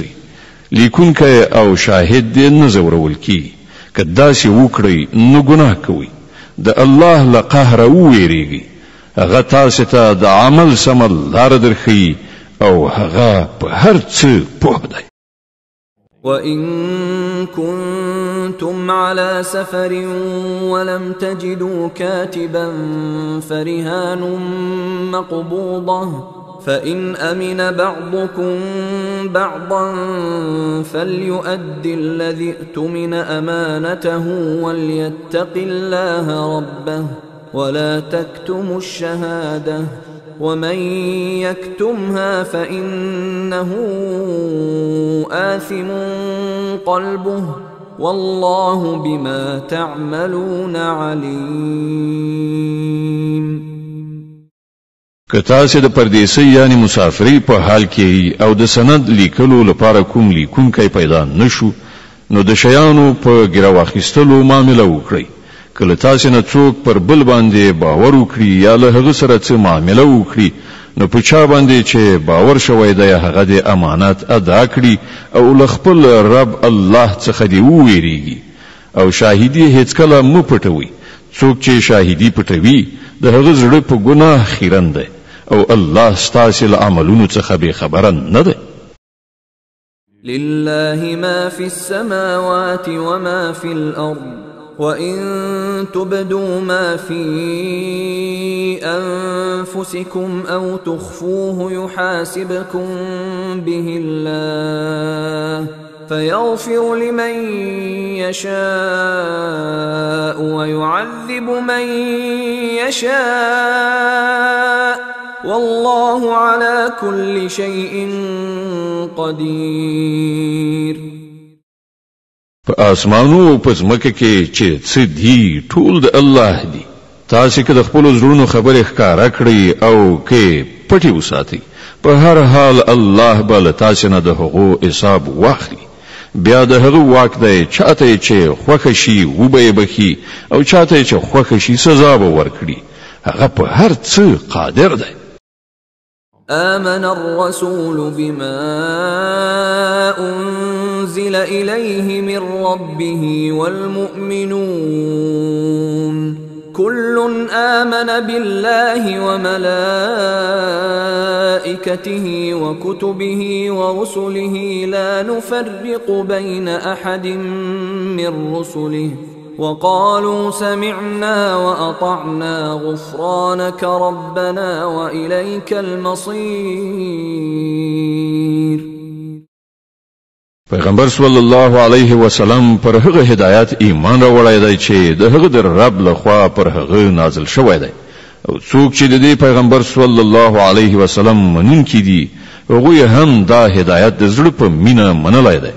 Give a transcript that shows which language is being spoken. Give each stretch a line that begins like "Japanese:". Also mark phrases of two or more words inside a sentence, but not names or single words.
Pashto: لیکونکی او شاهد دې نه ځورول کیږي. که داسې وکړئ نو ګناه کوئ. د الله له قهره وویریږئ. هغه تاسې ته د عمل سمه لاره درښیي او هغه په هر څه پوه دی.
Arabic: وَإِن كُنتُمْ عَلَى سَفَرٍ وَلَمْ تَجِدُوا كَاتِبًا فَرِهَانٌ مَّقْبُوضَةٌ فَإِنْ أَمِنَ بَعْضُكُمْ بَعْضًا فَلْيُؤَدِّ الَّذِي اؤْتُمِنَ أَمَانَتَهُ وَلْيَتَّقِ اللَّهَ رَبَّهُ وَلَا تَكْتُمُوا الشَّهَادَةَ وَمَن يَكْتُمْهَا فَإِنَّهُ آثِمٌ قَلْبُهُ وَاللَّهُ بِمَا تَعْمَلُونَ عَلِيمٌ.
Pashto: که تاسې د پردیسۍ یعنی مسافرۍ په حال کې او د سند لیکلو لپاره کوم لیکونکی پیدا نشو نو د شیانو په ګیره واخیستلو معامله وکړئ. کله تاسې نه څوک پر بل باندې باور وکړي یا له هغه سره څه معامله وکړي نو په چا باندې چې باور شوی دی هغه د امانت ادا کړي او له خپل رب الله څخه دی وویریږي. او شاهدي هیڅکله مه پټوئ. څوک چې شاهدي پټوي د هغه زړه په ګناه خیرن دی او الله ستاسې له عملونو څخه بې خبره نه دی.
Arabic: لله ما في السماوات وما في الأرض وَإِن تُبْدُوا مَا فِي أَنفُسِكُمْ أَوْ تُخْفُوهُ يُحَاسِبْكُم بِهِ اللَّهُ فَيَغْفِرُ لِمَن يَشَاءُ وَيُعَذِّبُ مَن يَشَاءُ وَاللَّهُ عَلَى كُلِّ شَيْءٍ قَدِيرٌ.
Pashto: په اسمانو او په ځمکه کې چې څه دي ټول د الله دي. تاسې که د خپلو زړونو خبرې ښکاره کړئ او که پټې وساتئ په هر حال الله به له تاسې نه د هغو حساب واخلي. بیا د هغه واک دی چاته چې خوښه شي وبه یې بخي او چاته چې خوښه شي سزا به ورکړي. هغه په هر څه قادر دی.
Arabic: آمن الرسول بما أنزل إليه من ربه والمؤمنون كل آمن بالله وملائكته وكتبه ورسله لا نفرق بين أحد من رسله وقالوا سمعنا وأطعنا غفرانك ربنا وإليك المصير.
Pashto: پیغمبر
Arabic: صلی الله علیه وسلم
Pashto: پر هغه هدایت ایمان راوړی دی چې د هغه در رب لخوا پر هغه نازل شوی دی او څوک چې د دې پیغمبر
Arabic: صلی الله علیه وسلم
Pashto: منونکي دي هغوی هم دا هدایت د زړه په مینه منلی دی.